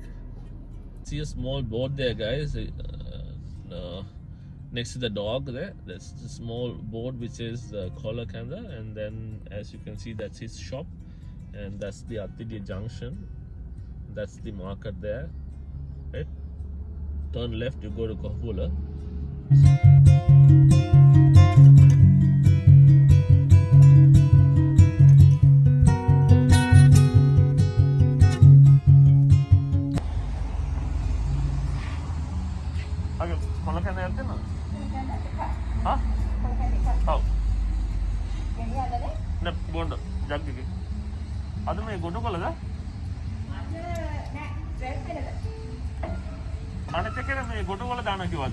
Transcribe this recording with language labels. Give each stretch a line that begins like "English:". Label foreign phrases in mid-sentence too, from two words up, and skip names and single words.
English: See a small board there, guys, next to the dog there. That's the small board which is Kola Kenda, and then as you can see, that's his shop, and that's the Attidia Junction. That's the market there, right? Turn left, you go to Kola.
Sinhala: කොළ කැඳ යට්ටෙ නා? Huh? Oh. Ne, bonda, jaggi. අඩු මේ ගොටු කොළ ද? අනිත් එක මේ ගොටු වල දානවා කිව්වද?